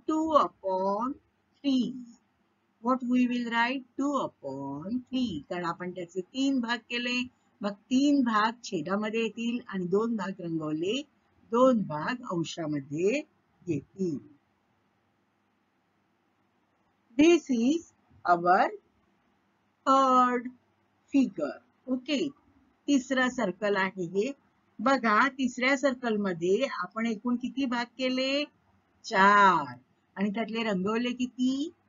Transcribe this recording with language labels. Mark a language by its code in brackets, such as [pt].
[en] 2/3. What we will write? [mr] 2/3, कारण आपण त्याचे 3 भाग केले. मग 3 भाग छेदामध्ये येतील आणि 2 भाग रंगवले, 2 भाग अंशामध्ये येतील. [en] This is our third figure. [mr] Okay, तिसरा सर्कल आहे हे. बघा, तिसऱ्या सर्कल मध्ये आपण एकूण किती भाग केले? 4 आणि त्यातले रंगवले किती?